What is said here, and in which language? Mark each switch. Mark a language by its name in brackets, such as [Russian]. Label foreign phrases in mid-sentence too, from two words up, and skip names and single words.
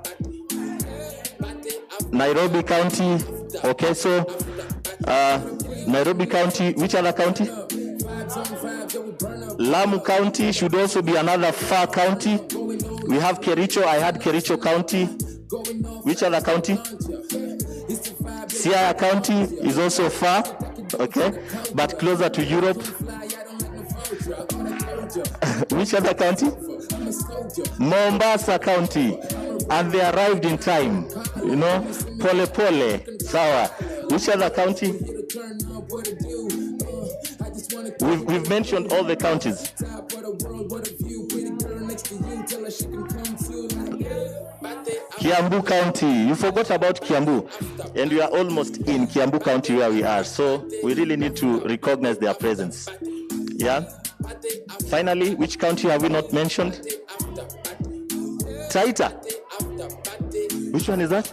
[English] Nairobi County. Okay, so Nairobi County. Which other county? Lamu County should also be another far county. We have Kericho. I had Kericho County. Which other county? Siaya County is also far, okay, but closer to Europe. Which other county? Mombasa County, and they arrived in time. You know, [Swahili] pole pole, sawa. [English] Which other county? We've mentioned all the counties. Kiambu County, you forgot about Kiambu, and we are almost in Kiambu County where we are, so we really need to recognize their presence. Yeah. Finally, which county have we not mentioned? Taita. Which one is that?